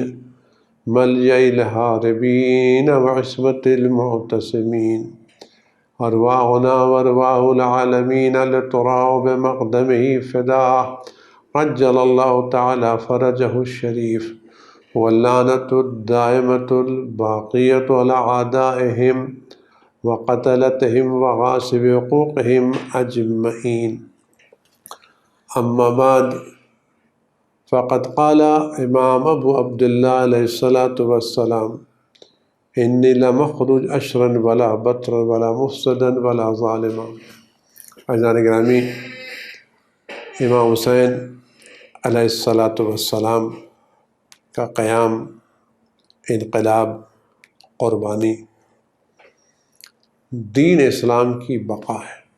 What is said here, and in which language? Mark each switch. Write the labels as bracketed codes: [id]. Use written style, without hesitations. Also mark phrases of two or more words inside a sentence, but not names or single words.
[ar] ملجأ الہاربین وعصمت المعتصمین ارواحنا وارواح العالمین لتراء بمقدمہ فداء عجل اللہ تعالی فرجہ الشریف واللعنۃ الدائمۃ الباقیۃ علی اعدائہم وقتلتہم وغاصب حقوقہم اجمعین اما بعد فقد قال امام ابو عبداللہ علیہ الصلاۃ والسلام انی لمخرج اشرا ولا بطرا ولا مفسدا ولا ظالما۔ [ur] عزیزان گرامی، امام حسین [ar] علیہ الصلاۃ والسلام [ur] کا قیام، انقلاب، قربانی دین اسلام کی بقا ہے۔